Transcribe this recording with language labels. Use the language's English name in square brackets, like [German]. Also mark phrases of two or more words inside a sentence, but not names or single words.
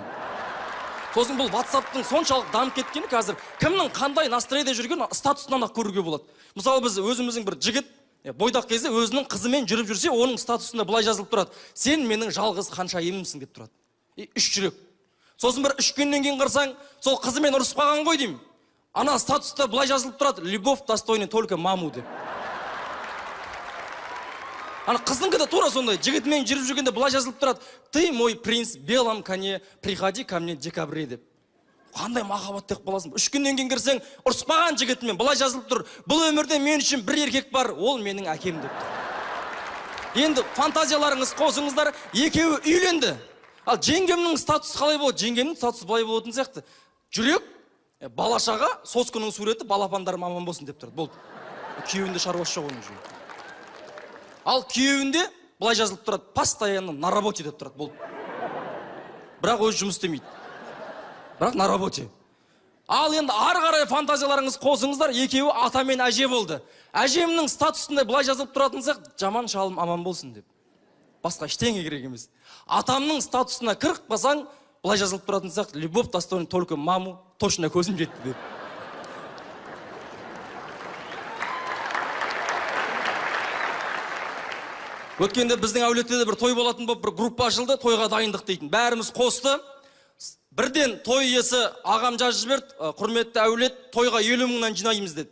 [Kazakh] Сосын бұл WhatsApp-тың соншалық дамып кеткені қазір кімнің қандай настроенде жүрген статусынан ақ көруге болады. Мысалы біз өзіміздің бір жігіт бойдақ кезде өзінің қызымен жүріп жүрсе, оның статусында былай жазылып тұрады. Сен менің жалғыз ханшайымымсың деп тұрады. 3 жүрек. Сосын бір 3 күннен кейін қарсаң, сол қызымен ұрысып қалған ғой деймін. Ана статуста былай жазылып тұрады, [Russian] любовь достойна только маму [Kazakh] деп. Ана қыздыңқы да тура сондай, жігітімен жүріп жүргенде былай жазылып тұрады, [Russian] ты мой принц белом коне, приходи ко мне в декабре [Kazakh] деп. Қандай махаббат деп қаласың. 3 күннен кейін кірсең, ұрыспаған жігітімен былай жазылып тұр, бұл өмірде мен үшін бір еркек бар, ол менің әкем деп тұр. Енді фантазияларыңыз қосыңыздар, екеуі үйленді. Ал жеңгемнің статусы қалай болады? Жеңгемнің статусы былай болатын сияқты. Жүрек, балашаға, соскының суреті, балапандарым аман болсын деп тұрады. Болды. Күйеуінде шаруасы жоқ оның жүрек. Ал күйеуінде былай жазылып тұрады, [Russian] постоянно на работе [Kazakh] деп тұрады. Болды. Бірақ өз жұмыс істемейді. Бірақ [Russian] на работе. [Kazakh] Ал енді ары қарай фантазияларыңыз қосыңыздар, екеуі ата мен әже болды. Әжемнің статусында былай жазылып тұратын сияқты, жаман шалым аман болсын деп. Басқа ештеңе керек емес. Атамның статусына кіріп қалсаң, былай жазылып тұратын сияқты, [Russian] любовь достойна только маму, точно [Kazakh] көзім жетті деп. Өткенде біздің әулетте бір той болатын болып, бір группа ашылды, тойға дайындық дейтін. Бәріміз қосты. Бірден той иесі ағам жазып жіберді, құрметті әулет, тойға 50 мыңнан жинаймыз деді.